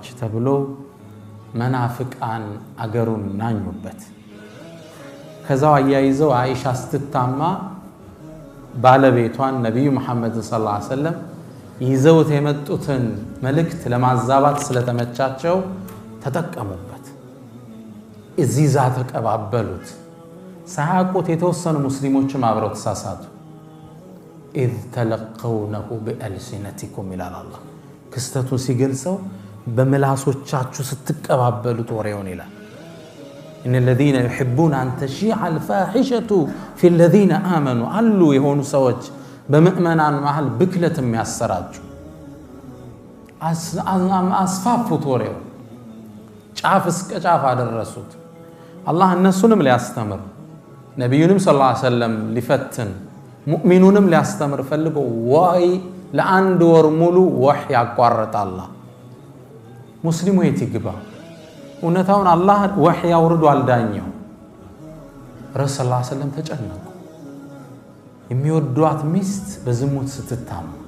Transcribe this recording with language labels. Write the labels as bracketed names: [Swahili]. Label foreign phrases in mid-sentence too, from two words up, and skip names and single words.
[Amharic] ተብሎ መናፍቃን አገሩን ናኙበት ከዛው አያይዘው አይሻ ስትታማ ባለቤቷን ነብዩ መሐመድ [Arabic] صلى الله عليه [Amharic] ወሰለም ይዘውት የመጡትን መልእክት ለማዛባት ስለተመቻቸው ተጠቀሙበት እዚዛ ተቀባበሉት ሳያውቁት የተወሰኑ ሙስሊሞችም አብረው ተሳሳቱ [Arabic] إذ تلقونه بألسنتكم إلى الله [Amharic] ክስተቱን ሲገልጸው በመላሶቻችሁ ስትቀባበሉት ወሬውን ይላል [Arabic] إن الذين يحبون أن تشيع الفاحشة في الذين آمنوا [Amharic] አሉ የሆኑ ሰዎች በመእመናን መሃል ብክለት የሚያሰራጩ አስፋፉት ወሬው ጫፍ እስከ ጫፍ አደረሱት አላህ እነሱንም ሊያስተምር ነብዩንም [Arabic] صلى الله عليه وسلم [Amharic] ሊፈትን ሙእሚኑንም ሊያስተምር ፈልጎ ወይ ለአንድ ወር ሙሉ ወህይ ያቋረጠ አላህ ሙስሊሙ የትግባ እውነታውን አላህ ወህይ አውርዶ አልዳኘው ረሱል [Arabic] صلى الله عليه وسلم [Amharic] ተጨነቁ የሚወዷት ሚስት በዝሙት ስትታማ